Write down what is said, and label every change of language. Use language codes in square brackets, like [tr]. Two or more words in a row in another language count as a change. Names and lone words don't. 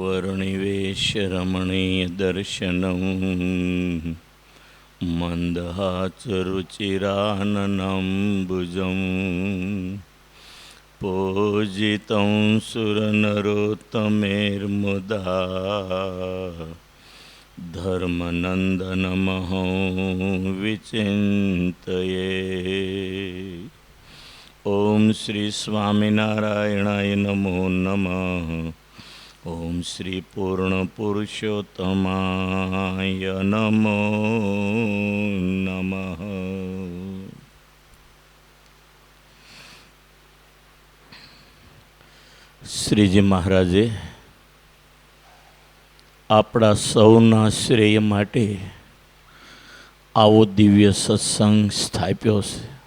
[sa] प्रणिवेशरमणीयदर्शनं मन्दहासरुचिराननाम्बुजं पूजितं सुरनरोत्तमेर्मुदा धर्मनन्दनमहं विचिन्तये। ओम श्री स्वामिनारायणाय नमो नमः। ओम श्री पूर्ण पुरुषोत्तमाय नमो नमः। [gu] શ્રીજી મહારાજે આપણા સૌના શ્રેય માટે આવો દિવ્ય સત્સંગ સ્થાપ્યો છે।